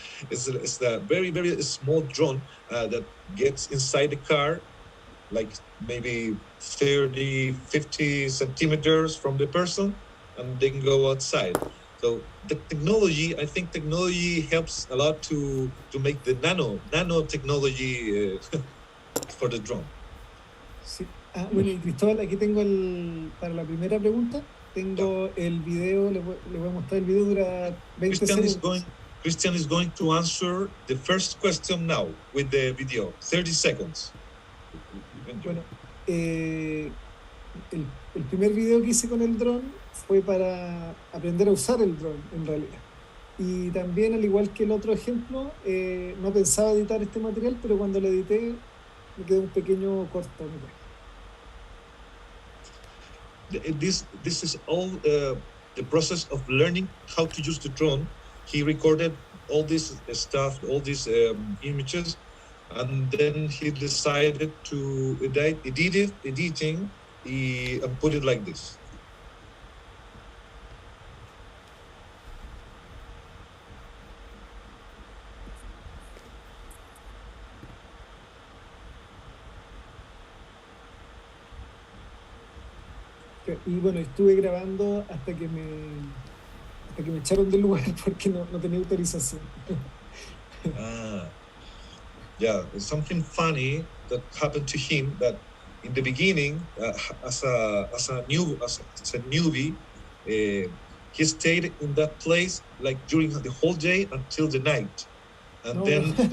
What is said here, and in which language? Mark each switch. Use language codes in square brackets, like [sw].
[en] it's a very small drone that gets inside the car, like maybe 30-50 centimeters from the person, and then go outside. So the technology, I think technology helps a lot to make the nanotechnology for the drone. [es] Sí. Bueno, y Cristóbal, aquí tengo para la primera pregunta, tengo el video, le voy a mostrar el video, dura 20 segundos. [en] Christian is going to answer the first question now with the video, 30 seconds. [es] Bueno, el primer video que hice con el dron fue para aprender a usar el dron en realidad. Y también, al igual que el otro ejemplo, no pensaba editar este material, pero cuando lo edité me quedó un pequeño cortometraje. [en] This is all the process of learning how to use the drone. He recorded all this stuff, all these images, and then he decided to editing and put it like this. [es] Y bueno, estuve grabando hasta que me echaron del lugar porque no tenía autorización. [en] Yeah, it's something funny that happened to him, that in the beginning, as a newbie, he stayed in that place like during the whole day until the night, and then